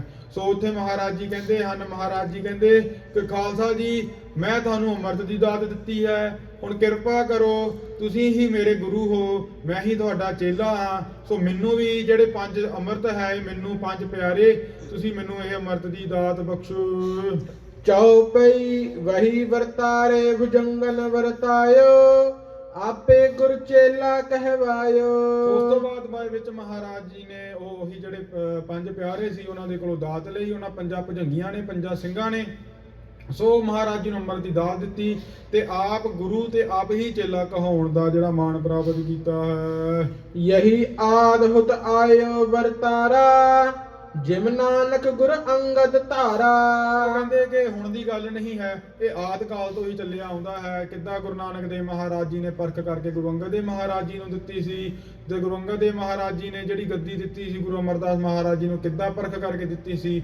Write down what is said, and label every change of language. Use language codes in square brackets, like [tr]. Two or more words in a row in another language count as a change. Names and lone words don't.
[pa] ਸੋ ਉੱਥੇ ਮਹਾਰਾਜ ਜੀ ਕਹਿੰਦੇ ਹਨ, ਮਹਾਰਾਜ ਜੀ ਕਹਿੰਦੇ ਕਿ ਖਾਲਸਾ ਜੀ ਮੈਂ ਤੁਹਾਨੂੰ ਅੰਮ੍ਰਿਤ ਦੀ ਦਾਤ ਦਿੱਤੀ ਹੈ, ਹੁਣ ਕਿਰਪਾ ਕਰੋ ਤੁਸੀਂ ਹੀ ਮੇਰੇ ਗੁਰੂ ਹੋ, ਮੈਂ ਹੀ ਤੁਹਾਡਾ ਚੇਲਾ ਹਾਂ। ਸੋ ਮੈਨੂੰ ਵੀ ਜਿਹੜੇ ਪੰਜ ਅੰਮ੍ਰਿਤ ਹੈ ਮੈਨੂੰ ਪੰਜ ਪਿਆਰੇ, ਤੁਸੀਂ ਮੈਨੂੰ ਇਹ ਅੰਮ੍ਰਿਤ ਦੀ ਦਾਤ ਬਖਸ਼ੋ। [bra] चौपई वही वर्तारे भुजंगन वर्तायो आपे गुर चेला कहवायो। [pa] ਉਸ ਤੋਂ ਬਾਅਦ ਵਿੱਚ ਮਹਾਰਾਜ ਜੀ ਨੇ ਉਹੀ ਜਿਹੜੇ ਪੰਜ ਪਿਆਰੇ ਸੀ ਉਹਨਾਂ ਦੇ ਕੋਲੋਂ ਦਾਤ ਲਈ, ਉਹਨਾਂ ਪੰਜਾਂ ਭੁਜੰਗੀਆਂ ਨੇ, ਪੰਜਾਂ ਸਿੰਘਾਂ ਨੇ। ਸੋ ਮਹਾਰਾਜ ਜੀ ਨੂੰ ਅੰਮ੍ਰਿਤ ਦੀ ਦਾਤ ਦਿੱਤੀ ਤੇ ਆਪ ਗੁਰੂ ਤੇ ਆਪ ਹੀ ਚੇਲਾ ਕਹਾਉਣ ਦਾ ਜਿਹੜਾ ਮਾਣ ਪ੍ਰਾਪਤ ਕੀਤਾ ਹੈ। [bra] यही आद हुत आयो वर्तारा जिम नानक गुर अंगद धारा। [pa] ਉਹ ਕਹਿੰਦੇ ਕਿ ਹੁਣ ਦੀ ਗੱਲ ਨਹੀਂ ਹੈ, ਇਹ ਆਦਿ ਕਾਲ ਤੋਂ ਹੀ ਚੱਲਿਆ ਆਉਂਦਾ ਹੈ। ਕਿੱਦਾਂ ਗੁਰੂ ਨਾਨਕ ਦੇਵ ਮਹਾਰਾਜ ਜੀ ਨੇ ਪਰਖ ਕਰਕੇ ਗੁਰੂ ਅੰਗਦ ਦੇਵ ਮਹਾਰਾਜ ਜੀ ਨੂੰ ਦਿੱਤੀ ਸੀ, ਤੇ ਗੁਰੂ ਅੰਗਦ ਦੇਵ ਮਹਾਰਾਜ ਜੀ ਨੇ ਜਿਹੜੀ ਗੱਦੀ ਦਿੱਤੀ ਸੀ ਗੁਰੂ ਅਮਰਦਾਸ ਮਹਾਰਾਜ ਜੀ ਨੂੰ ਕਿੱਦਾਂ ਪਰਖ ਕਰਕੇ ਦਿੱਤੀ ਸੀ।